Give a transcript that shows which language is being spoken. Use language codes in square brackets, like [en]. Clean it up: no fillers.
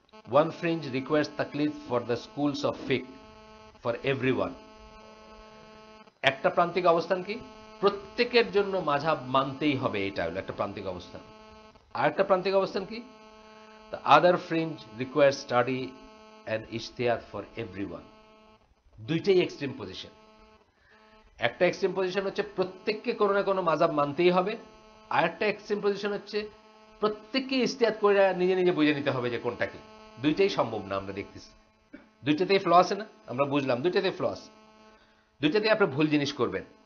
[en] One fringe requires taklid for the schools of fiqh for everyone. [bn] একটা প্রান্তিক অবস্থান কি? প্রত্যেকের জন্য মাযহাব মানতেই হবে, এটা হলো একটা প্রান্তিক অবস্থান। আর একটা প্রান্তিক অবস্থান কি? [en] The other fringe requires study and ijtihad for everyone. [bn] দুইটাই এক্সট্রিম পজিশন। একটা এক্সট্রিম পজিশন হচ্ছে প্রত্যেককে কোনো না কোনো মাযহাব মানতেই হবে, আর একটা এক্সট্রিম পজিশন হচ্ছে প্রত্যেককে ইজতিহাদ করে নিজে নিজে বুঝে নিতে হবে যে কোনটা কি। দুইটাই সম্ভব না, আমরা দেখতেছি। দুইটাতেই ফ্ল আছে না? আমরা বুঝলাম দুইটাতেই ফ্ল আছে, দুইটাতেই আপনি ভুল জিনিস করবেন।